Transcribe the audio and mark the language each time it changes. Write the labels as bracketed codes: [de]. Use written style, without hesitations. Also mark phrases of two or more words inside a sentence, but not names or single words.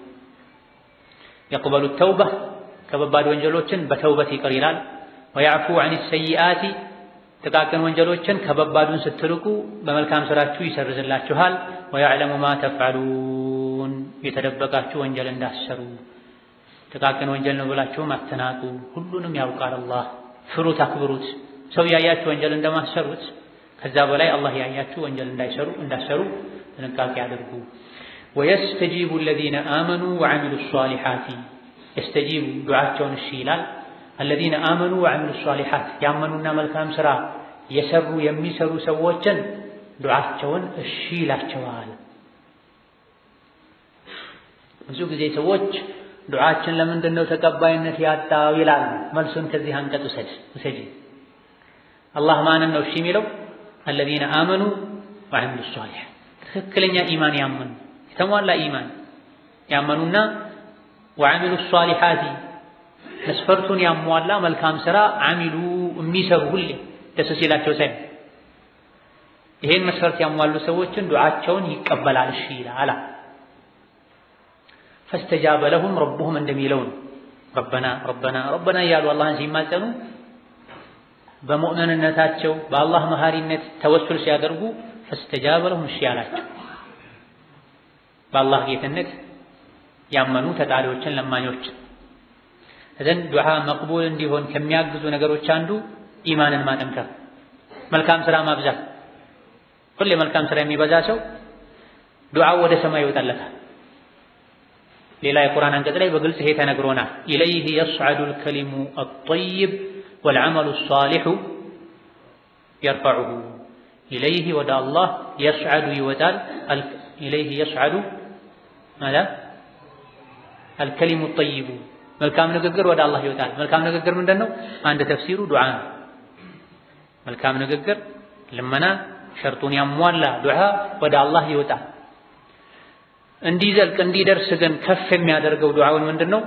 [ar] يقبل التوبة [am] ከባባድ ወንጀሎችን በተውበት ይቅር ይላል። [ar] ويعفو عن السيئات [am] ጥቃቅን ወንጀሎችን ከባባዱን ስትርቁ በመልካም ስራችሁ ይሰርዝላችኋል። [ar] ويعلم ما تفعلون [am] የተደበቃችሁ ወንጀል እንዳሰሩ ጥቃቅን ወንጀል ነው ብላችሁም አትናቁ፣ ሁሉንም ያውቃል አላህ። ፍሩት፣ አክብሩት። ሰው ያያችሁ ወንጀል እንደማሰሩት ከዛ በላይ አላህ ያያችሁ ወንጀል እንዳሰሩ ጥንቃቄ አድርጉ። [ar] ويستجيب الذين آمنوا وعملوا الصالحات يستجيب [am] ዱዓቸውን እሺ ይላል። [ar] الذين آمنوا وعملوا الصالحات [am] ያመኑና መልካም ስራ የሰሩ የሚሰሩ ሰዎችን ዱዓቸውን እሺ ይላቸዋል። ብዙ ጊዜ ሰዎች ዱዓችን ለምንድን ነው ተቀባይነት ያጣው ይላሉ። መልሱን ከዚህ አንቀጽ ውሰጂ። አላህ ማንን ነው እሺ የሚለው? [ar] الذين آمنوا وعملوا الصالحات [am] ትክክለኛ ኢማን ያመኑ የተሟላ ኢማን ያመኑና [ar] وعملوا الصالحات [am] መስፈርቱን ያሟላ መልካም ስራ አሚሉ የሚሰሩ ሁሌ ደስ ሲላቸው ሳይሆን ይሄን መስፈርት ያሟሉ ሰዎችን ዱዓቸውን ይቀበላል እሺ ይላል። [ar] فاستجاب لهم ربهم [am] እንደሚለው [ar] ربنا ربنا ربنا [am] እያሉ አላህን ሲማጸኑ በሙእሚንነታቸው በአላህ መሐሪነት ተወሱል ሲያደርጉ [ar] فاستجاب لهم [am] እሺ ያላቸው በአላህ ጌትነት ያመኑ ተጣሪዎችን ለማኞች እዘን [ar] دعاء مقبول [am] እንዲሆን ከሚያግዙ ነገሮች አንዱ ኢማንን ማጠንከር፣ መልካም ስራ ማብዛት። ሁሌ መልካም ስራ የሚበዛ ሰው ዱዓው ወደ ሰማይ ይወጣለታል። ሌላ የቁርአን አንቀጽ ላይ በግልጽ ይሄ ተነግሮናል። [ar] إليه يصعد الكلم الطيب والعمل الصالح يرفعه [am] ኢለይሂ ወደ አላህ የስዐዱ ይወጣል [ar] إليه يصعد [am] ማለት [ar] الكلم الطيب [am] መልካም ንግግር ወደ አላህ ይወጣል። መልካም ንግግር ምንድነው? አንድ ተፍሲሩ ዱዓ ነው። መልካም ንግግር ልመና ሸርጡን ያሟላ ዱዓ ወደ አላህ ይወጣል። እንዲዘልቅ እንዲደርስ ግን ከፍ የሚያደርገው ዱዓውን ምንድነው?